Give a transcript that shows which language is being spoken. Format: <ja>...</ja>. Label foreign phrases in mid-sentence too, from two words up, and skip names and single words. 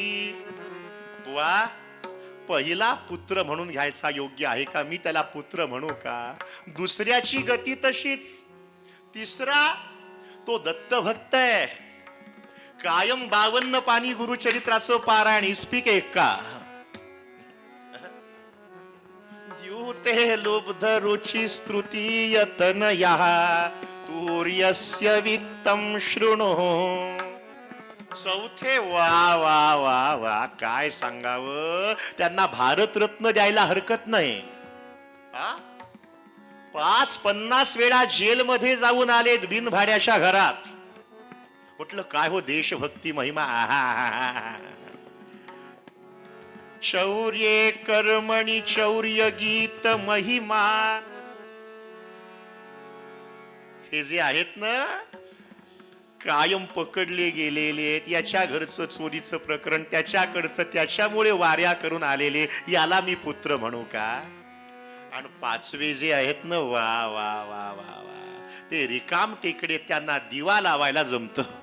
<mr>वा, पहिला पुत्र म्हणून घ्यायचा योग्य आहे का? मी त्याला पुत्र म्हणू का? दुसऱ्याची गती तशीच. तिसरा तो दत्तभक्त आहे. कायम 52 पानी गुरुचरित्राचं पारायण, इस्पिक एक का.</mr> <sa>द्यूते लुब्ध रुचि स्तृतीय तनयः तूर्यस्य वित्तं शृणु.</sa> <mr>चौथे, वा वा वा वा, काय सांगावं. त्यांना भारतरत्न द्यायला हरकत नाही. 50 वेळा जेलमध्ये जाऊन आलेत बिनभाड्याच्या घरात. म्हटलं, काय हो देशभक्ती महिमा.</mr> <sa>शौर्ये कर्मणि चौर्य गीत महिमा.</sa> <mr>हे जे आहेत ना, कायम पकडले गेलेले आहेत. याच्या घरचं चोरीचं प्रकरण, त्याच्याकडचं त्याच्यामुळे वाऱ्या करून आलेले, याला मी पुत्र म्हणू का? आणि पाचवे जे आहेत ना, वा वा वा वा वा, ते रिकाम टेकडे, त्यांना दिवा लावायला जमत.</mr>